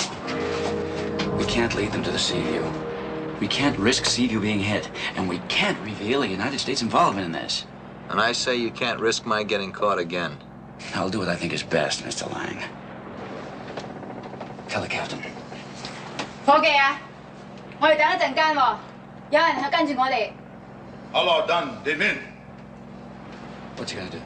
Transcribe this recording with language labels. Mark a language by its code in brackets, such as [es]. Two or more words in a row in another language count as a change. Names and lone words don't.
[en] We can't lead them to the Seaview. We can't risk Seaview being hit, and we can't reveal the United States' involvement in this. And I say you can't risk my getting caught again. I'll do what I think is best, Mr. Lang. Tell the captain. [yue] 伙計啊，我哋等一陣間喎，有人係跟住我哋。 [en] Hello, done. They in. What's he gonna do?